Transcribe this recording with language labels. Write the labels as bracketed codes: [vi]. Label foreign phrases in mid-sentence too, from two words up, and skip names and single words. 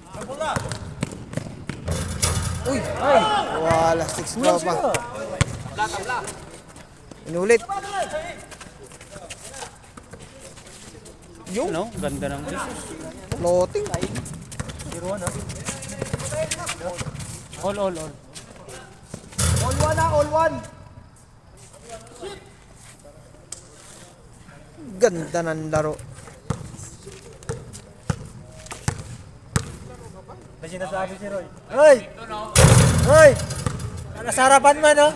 [tl] Uy! Ay! Wala. 6 tropa. Inulit. Yung Ano? Ganda ng floating. 0-1 ha. all. [en] All one na, all one. [tl] Ganda ng laro. May sinasabi si Roy. Roy! Roy! Nasa harapan mo, no?